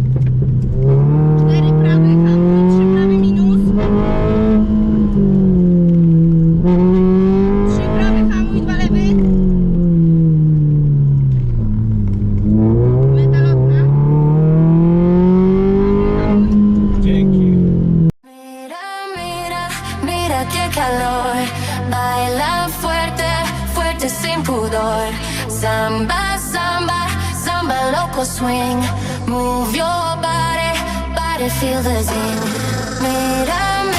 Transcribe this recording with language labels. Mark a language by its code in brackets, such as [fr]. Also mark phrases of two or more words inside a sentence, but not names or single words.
[pl] 4 prawy, hamuj, 3 prawy minus. 3 prawy, hamuj, 2 lewy. Metalotna. Hamuj, hamuj. Dzięki. [es] Mira, mira, mira qué calor. Baila fuerte, fuerte sin pudor. Samba, samba, samba loco swing. [en] Move your body, body feel the zing. [es] Mira,